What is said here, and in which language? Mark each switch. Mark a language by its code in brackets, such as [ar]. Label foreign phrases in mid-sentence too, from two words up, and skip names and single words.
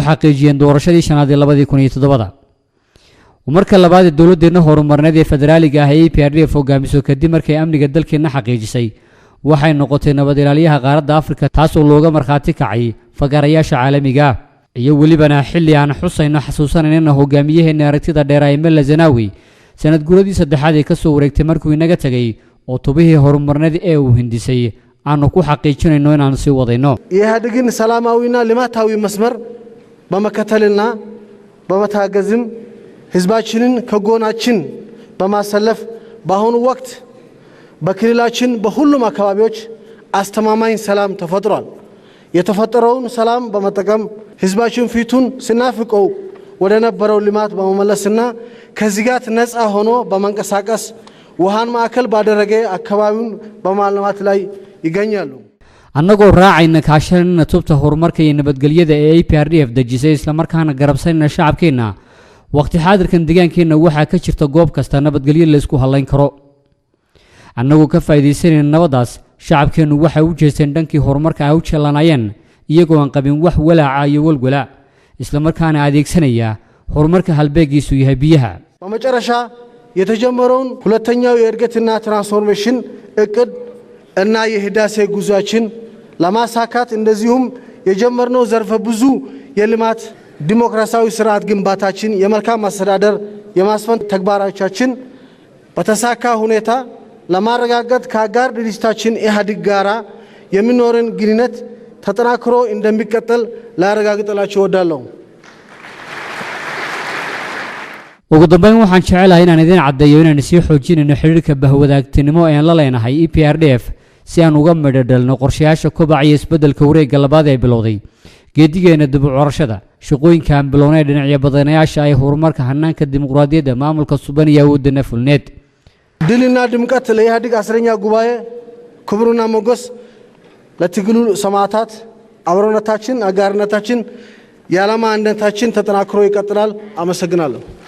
[so] xaqiijiyeen doorashadii shanaad ee 2017 marka labaad dawladdeena horumarineed ee federaaliga ah ee PRDF hogaamiso kadib markay amniga dalkeena xaqiijisay waxay noqotay nabad ilaaliyaha qaaradda Afrika taas oo looga markhaati kacay fagarayaasha caalamiga iyo walibana xilli aan xusayno xasuusanayna hogaamiyaheena aragtida dheer ee Mel Zenawi sanad guuradii saddexaad ee ka soo wareegtay markuu inaga tagay oo tubihii horumarineed ee uu hindisay aanu ku xaqiijinayno inaan sii wadayno [am] የኢህአዴግን ሰላማዊና ልማታዊ መስመር በመከተልና በመታገዝም ህዝባችንን ከጎናችን በማሰለፍ በአሁኑ ወቅት በክልላችን በሁሉም አካባቢዎች አስተማማኝ ሰላም ተፈጥሯል። የተፈጠረውን ሰላም በመጠቀም ህዝባችን ፊቱን ሲናፍቀው ወደ ነበረው ልማት በመመለስና ከስጋት ነፃ ሆኖ በመንቀሳቀስ ውሃን ማዕከል ባደረገ አካባቢውን በማልማት ላይ ይገኛሉ። [so] annagoo raacayna kaashanayna tubta horumarka iyo nabadgelyada ee PRDF dejisay isla markaana garabsanayna shacabkeena waqti xaadirkan deegaankeena waxa ka jirta goob kasta nabadgelyo la isku halayn karo annagoo ka faa'iideysanayna nabadaas shacabkeenu waxa u jeesteen dhankii horumarka ay u jeelanayeen iyagoo aan qabin wax walaaca iyo walwala isla markaana adeegsanaya horumarka halbeegiisu yahay biyaha [am] በመጨረሻ የተጀመረውን ሁለተኛው የእድገትና ትራንስፎርሜሽን እቅድ እና የህዳሴ ጉዟችን ለማሳካት እንደዚሁም የጀመርነው ዘርፈ ብዙ የልማት ዲሞክራሲያዊ ስርዓት ግንባታችን የመልካም አስተዳደር የማስፈን ተግባራቻችን በተሳካ ሁኔታ ለማረጋገጥ ከአጋር ድርጅታችን ኢህአዴግ ጋራ የሚኖርን ግንኙነት ተጠናክሮ እንደሚቀጥል ላረጋግጥላችሁ እወዳለሁ። [so] ugu dambeyn waxaan jecelahay inaan idin caddeeyo inaan sii xoojinayno xiriirka bahwadaagtinimo ee aan la leenahay PRDF si aan uga midhodhalno qorshayaasha kobaca iyo isbeddelka wareegga labaad ee bilowday geedigeena dib u curashada shaqooyinka aan bilownay dhinacyo badanayaasha ay horumarka hanaanka dimuqraadiyadda maamulka suban iyo awoodda fulneed [am] ድልና ድምቀት ለኢህአዴግ አስረኛ ጉባኤ ክብሩና ሞገስ ለትግሉ ሰማዕታት አብሮነታችን አጋርነታችን የዓላማ አንድነታችን ተጠናክሮ ይቀጥላል። አመሰግናለሁ።